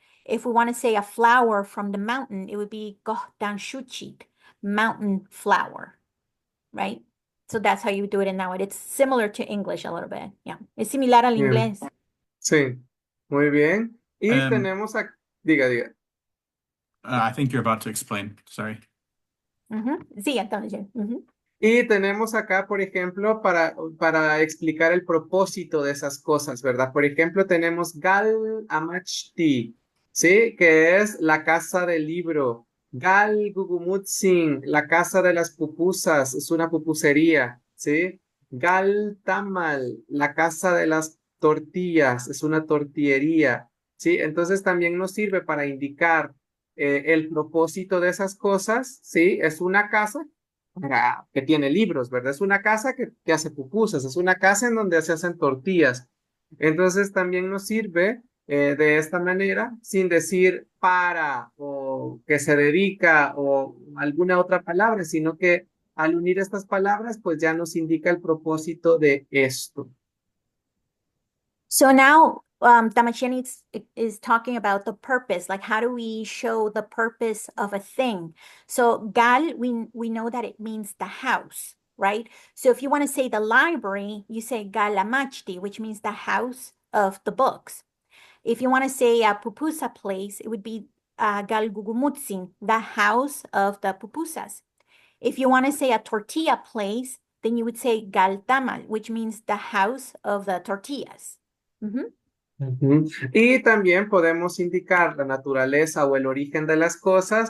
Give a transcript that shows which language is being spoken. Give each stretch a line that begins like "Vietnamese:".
English: If we want to say a flower from the mountain, it would be Kohtan shuchit, mountain flower, right? So that's how you do it in Nahuatl. It's similar to English a little bit. Yeah.
Spanish: Es similar al Bien. inglés. Sí, muy bien. Y tenemos diga.
English: I think you're about to explain. Sorry.
Spanish: Sí, entonces. Y tenemos acá, por ejemplo, para explicar el propósito de esas cosas, ¿verdad? Por ejemplo, tenemos Gal Amachti, ¿sí? Que es la casa del libro. Gal Gugumutsin, la casa de las pupusas, es una pupusería, ¿sí? Gal Tamal, la casa de las tortillas, es una tortillería, ¿sí? Entonces también nos sirve para indicar el propósito de esas cosas, ¿sí? Es una casa que tiene libros, ¿verdad? Es una casa que hace pupusas, es una casa en donde se hacen tortillas. Entonces también nos sirve de esta manera, sin decir para o que se dedica o alguna otra palabra, sino que al unir estas palabras, pues ya nos indica el propósito de esto.
English: So now Tamasheni is talking about the purpose, like how do we show the purpose of a thing? So gal, we know that it means the house, right? So if you want to say the library, you say galamachti, which means the house of the books. If you want to say a pupusa place, it would be galgugumutsin, the house of the pupusas. If you want to say a tortilla place, then you would say galtamal, which means the house of the tortillas. Mhm. Ujú.
Spanish: Y también podemos indicar la naturaleza o el origen de las cosas.